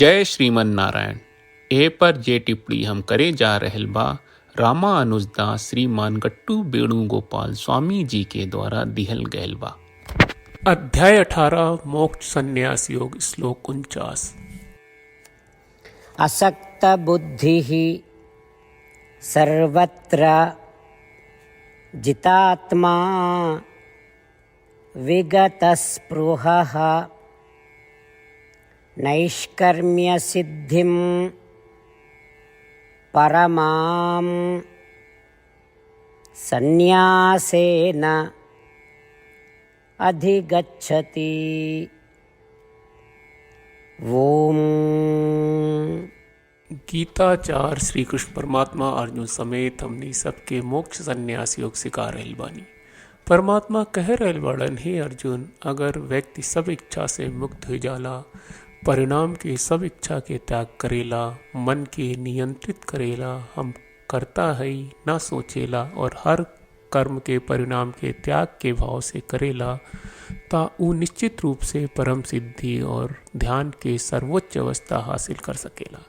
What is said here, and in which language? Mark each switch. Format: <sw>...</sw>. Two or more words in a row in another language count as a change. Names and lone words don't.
<bho>जय श्रीमन नारायण। ए पर जे टिप्पणी हम करे जा रहल बा रामानुजदास श्रीमान गट्टू वेणुगोपाल स्वामी जी के द्वारा दिहल गयल बा। अध्याय 18 मोक्ष संन्यास योग श्लोक 49।</bho> <sa>असक्त बुद्धिः सर्वत्र जितात्मा विगतस्पृहः नैष्कर्म्य सिद्धिं परमां संन्यासेन अधिगच्छति। ओम।</sa> <bho>गीताचार श्री कृष्ण परमात्मा अर्जुन समेत हमनी सबके मोक्ष संन्यास योग सिखा रहल बानी। परमात्मा कह रहल बाड़न, हे अर्जुन, अगर व्यक्ति सब इच्छा से मुक्त हो जाला, परिणाम के सब इच्छा के त्याग करेला, मन के नियंत्रित करेला, हम करता है ना सोचेला और हर कर्म के परिणाम के त्याग के भाव से करेला, ता ऊ निश्चित रूप से परम सिद्धि और ध्यान के सर्वोच्च अवस्था हासिल कर सकेला।</bho>